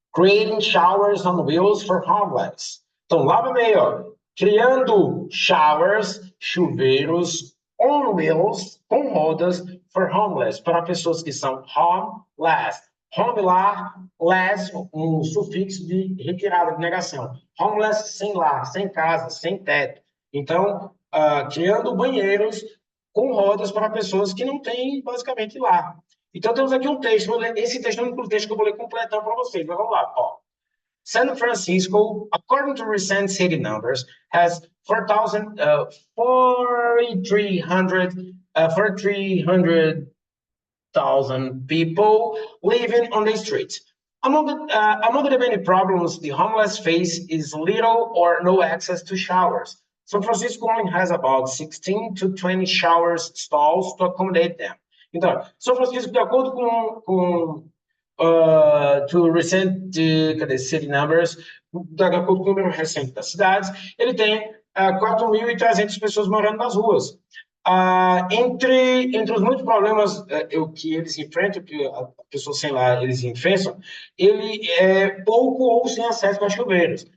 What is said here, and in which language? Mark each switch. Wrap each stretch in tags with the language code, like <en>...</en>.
<en>Creating showers on wheels for homeless.</en> <pt>Então, lava May, ó. Criando showers, chuveiros</pt> <en>on wheels,</en> <pt>com rodas,</pt> <en>for homeless,</en> <pt>para pessoas que são homeless. Home lá, less, um sufixo de retirada, de negação. Homeless, sem lar, sem casa, sem teto. Então, criando banheiros com rodas para pessoas que não têm, basicamente, lar. Então, temos aqui um texto. Esse texto é o único texto que eu vou ler completando para vocês. Mas vamos lá. Ó.</pt> <en>San Francisco, according to recent city numbers, has 4,300,000 people living on the streets. Among the many problems the homeless face is little or no access to showers. San Francisco only has about 16 to 20 shower stalls to accommodate them.</en> <pt>Então, São Francisco, de acordo com</pt> <en>to recent city numbers,</en> <pt>de acordo com o número recente das cidades, ele tem 4.300 pessoas morando nas ruas. Entre os muitos problemas que eles enfrentam, que as pessoas sem lá eles enfrentam, ele é pouco ou sem acesso a chuveiros.</pt>